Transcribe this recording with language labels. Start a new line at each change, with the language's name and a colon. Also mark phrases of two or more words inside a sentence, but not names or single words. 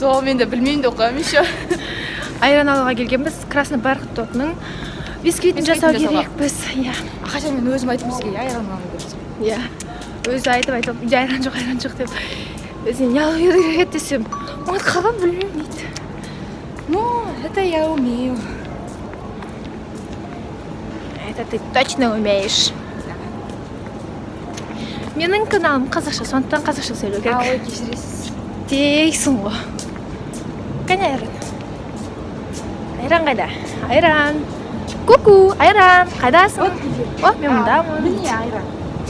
Kazakh: Сол мен де білмеймін де оқимын еще. Айран алуға келгенбіз.
Russian: Красный бархат
Kazakh: тортының бисквитін жасау керекпіз. Иә. Қашан мен өзім айтып бізге айран алу керек. Иә. Өзі айтып үйде айран жоқ деп. Өзіне не алу керек десем, ұмытып қалған білмеймін дейді.
Russian: Ну, это я умею. Это ты точно умеешь.
Kazakh: Менің каналым қазақша, сондықтан қазақша сөйлеу керек. Ой, кешіресіз. Дейсің ғой. Қане айран? Айран қайда? Айран. Ку-ку, айран. Қайдасың? О, мен мұндамын. Міне айран.